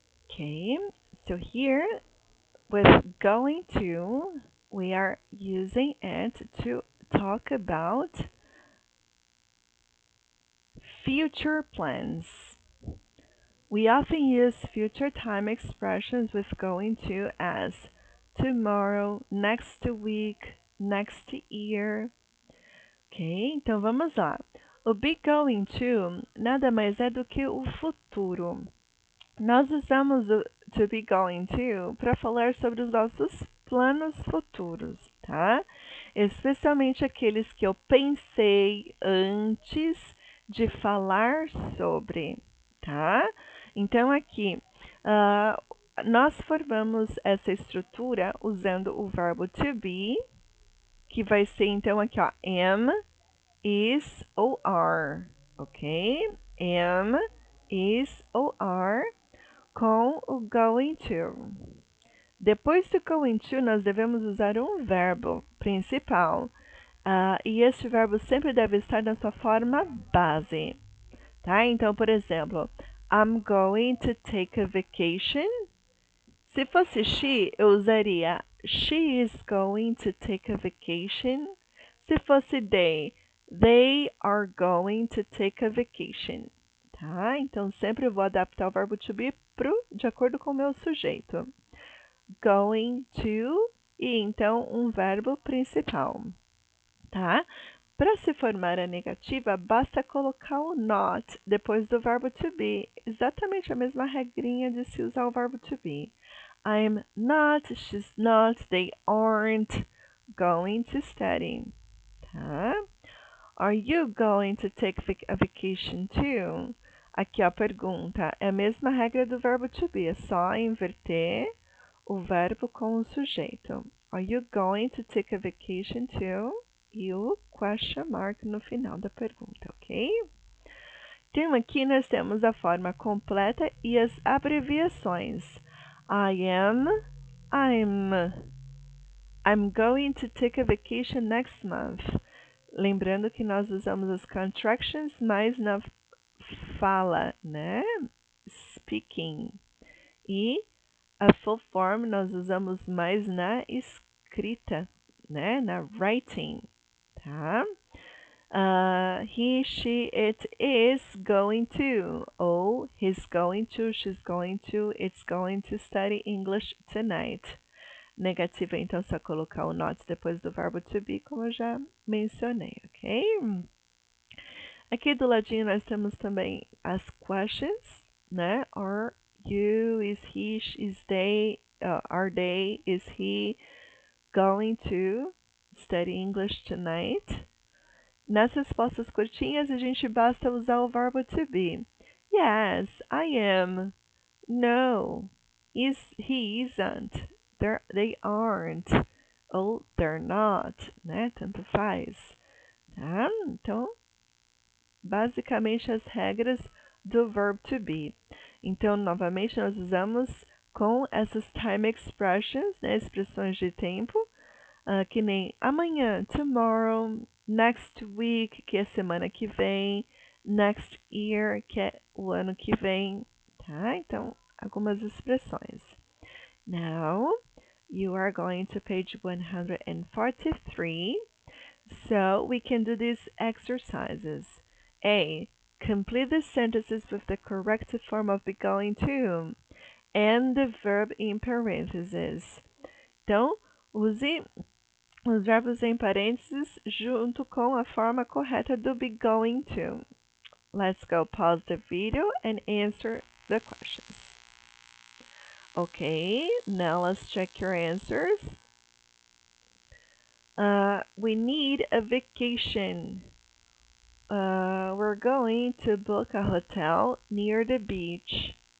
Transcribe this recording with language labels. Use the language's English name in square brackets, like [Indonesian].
[English] Okay, so here with going to, we are using it to talk about future plans. We often use future time expressions with going to as tomorrow, next week, next year. [Portuguese] Ok, então vamos lá. O be going to nada mais é do que o futuro. Nós usamos o to be going to para falar sobre os nossos planos futuros, tá? Especialmente aqueles que eu pensei antes de falar sobre, tá? Então aqui nós formamos essa estrutura usando o verbo to be, que vai ser então aqui ó, am, is ou are, ok? Am, is ou are com o going to. Depois do going to, nós devemos usar um verbo principal. E este verbo sempre deve estar na sua forma base. Tá? Então, por exemplo, [English] I'm going to take a vacation. [Portuguese] Se fosse [English] she, [Portuguese] eu usaria [English] she is going to take a vacation. [Portuguese] Se fosse [English] they are going to take a vacation. [Portuguese] Tá? Então, sempre eu vou adaptar o verbo to be de acordo com o meu sujeito. Going to e então um verbo principal. Tá? Para se formar a negativa, basta colocar o not depois do verbo to be. Exatamente a mesma regrinha de se usar o verbo to be. [English] I'm not, she's not, they aren't going to study. [Portuguese] Tá? [English] Are you going to take a vacation too? [Portuguese] Aqui a pergunta é a mesma regra do verbo to be, é só inverter o verbo com o sujeito. [English] Are you going to take a vacation too? [Portuguese] E o question mark no final da pergunta, ok? Então aqui nós temos a forma completa e as abreviações. [English] I am, I'm going to take a vacation next month. [Portuguese] Lembrando que nós usamos as contractions mais na fala, né? Speaking. E a full form nós usamos mais na escrita, né? Na writing, tá? [English] He, she, it is going to. Ou he's going to, she's going to, it's going to study English tonight. [Portuguese] Negativa, então, só colocar o not depois do verbo to be, como eu já mencionei, ok? Aqui do ladinho nós temos também as questions, né? [English] Are you, is he, is they, are they, is he going to study English tonight? [Portuguese] Nas respostas curtinhas, a gente basta usar o verbo to be. [English] Yes, I am. No, he isn't. They aren't. Oh, they're not, [Portuguese] né? Tanto faz. Tá? Então, basicamente as regras do verb to be. Então, novamente, nós usamos com essas time expressions, né, expressões de tempo, que nem amanhã, tomorrow, next week, que é semana que vem, next year, que é o ano que vem, tá? Então, algumas expressões. [English] Now, you are going to page 143. So, we can do these exercises. A. Complete the sentences with the correct form of be going to and the verb in parentheses. [Portuguese] Então, use os verbos em parênteses junto com a forma correta do be going to. [English] Let's go pause the video and answer the questions. Okay, now let's check your answers. We need a vacation. We're going to book a hotel near the beach.